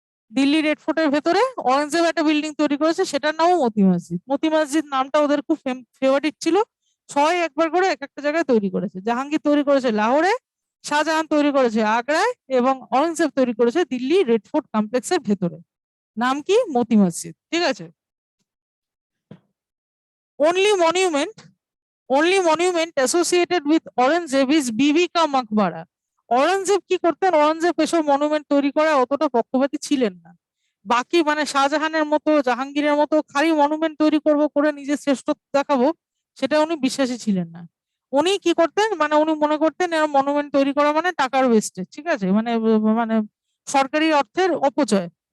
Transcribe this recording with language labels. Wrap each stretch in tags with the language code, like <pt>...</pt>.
<bn>Delhi red ফোর্টের ভেতরে অরঙ্গজেব একটা building তৈরি করেছে, সেটার নামও মতি মসজিদ। মতি মসজিদ নামটা ওদের খুব ফেভারিট ছিল, সবাই একবার করে এক একটা জায়গায় তৈরি করেছে। জাহাঙ্গীর তৈরি করেছে লাহোরে, শাহজাহান তৈরি করেছে আগ্রায়, এবং অরঙ্গজেব তৈরি করেছে দিল্লি রেড ফোর্ট কমপ্লেক্সের ভেতরে। নাম কি? মতি মসজিদ, ঠিক আছে।</bn> <en>Only monument only monument associated with Aurangzeb is Bibi ka Maqbara.</en> <bn>অরঙ্গজেব কি করতেন? অরঙ্গজেব এসব মনুমেন্ট তৈরি করা অতটা পক্ষপাতী ছিলেন না। বাকি মানে শাহজাহানের মতো জাহাঙ্গীরের মতো খালি মনুমেন্ট তৈরি করব করে নিজের শ্রেষ্ঠত্ব দেখাবো, সেটা উনি বিশ্বাসী ছিলেন না। উনি কি করতেন, মানে উনি মনে করতেন এরকম মনুমেন্ট তৈরি করা মানে টাকার ওয়েস্টেজ, ঠিক আছে, মানে মানে সরকারি অর্থের অপচয়।</bn>